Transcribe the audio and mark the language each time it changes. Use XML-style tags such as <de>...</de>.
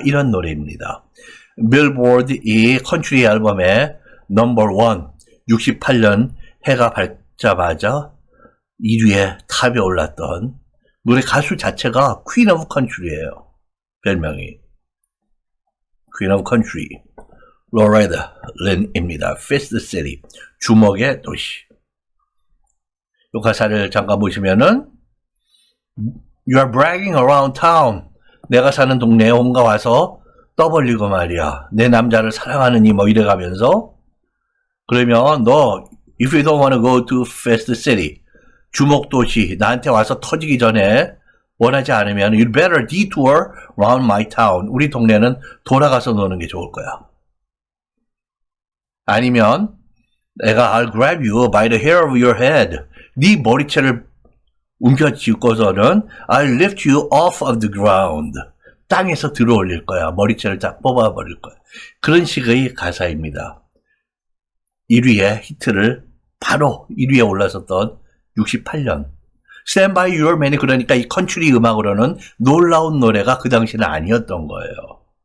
<ko>이런 노래입니다. 빌보드 이 컨트리 앨범의 넘버 1 68년 해가 밝자마자 1위에 탑에 올랐던 노래 가수 자체가 퀸 오브 컨트리예요. 별명이 퀸 오브 컨트리 로레다 린입니다. Fast City, 주먹의 도시. 이 가사를 잠깐 보시면은</ko> <en>You are bragging around town.</en> <ko>내가 사는 동네에 온가 와서 떠벌리고 말이야. 내 남자를 사랑하느니 뭐 이래가면서 그러면 너</ko> <en>If you don't want to go to Fast City,</en> <ko>주먹 도시 나한테 와서 터지기 전에 원하지 않으면</ko> <en>You better detour around my town.</en> <ko>우리 동네는 돌아가서 노는 게 좋을 거야. 아니면 내가</ko> <en>I'll grab you by the hair of your head.</en> <ko>네 머리채를 움켜쥐고서는</ko> <en>I'll lift you off of the ground.</en> <ko>땅에서 들어 올릴 거야. 머리채를 딱 뽑아버릴 거야. 그런 식의 가사입니다. 1위의 히트를 바로 1위에 올라섰던 68년. Stand by Your Man이 그러니까 이 컨트리 음악으로는 놀라운 노래가 그 당시는 아니었던 거예요.</ko>